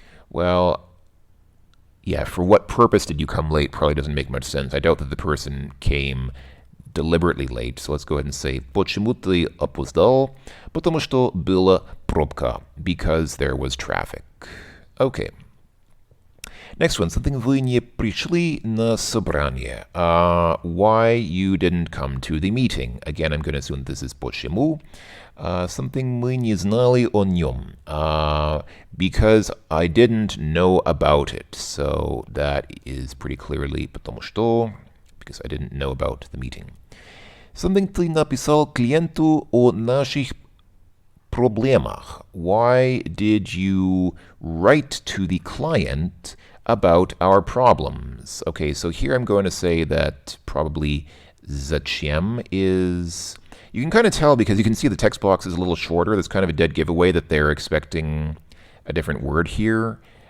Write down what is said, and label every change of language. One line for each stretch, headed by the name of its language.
English: Well, yeah, for what purpose did you come late probably doesn't make much sense. I doubt that the person came deliberately late. So let's go ahead and say
Russian: почему ты опоздал? Потому что была пробка.
English: Because there was traffic. Okay. Next one, something
Russian: вы не пришли на собрание.
English: Why you didn't come to the meeting. Again, I'm going to assume this is почему.
Russian: Something мы не знали о нем.
English: Because I didn't know about it. So that is pretty clearly потому что, because I didn't know about the meeting.
Russian: Something ты написал клиенту о наших проблемах.
English: Why did you write to the client about our problems? Okay, so here I'm going to say that probably зачем is... You can kind of tell because you can see the text box is a little shorter. That's kind of a dead giveaway that they're expecting a different word here.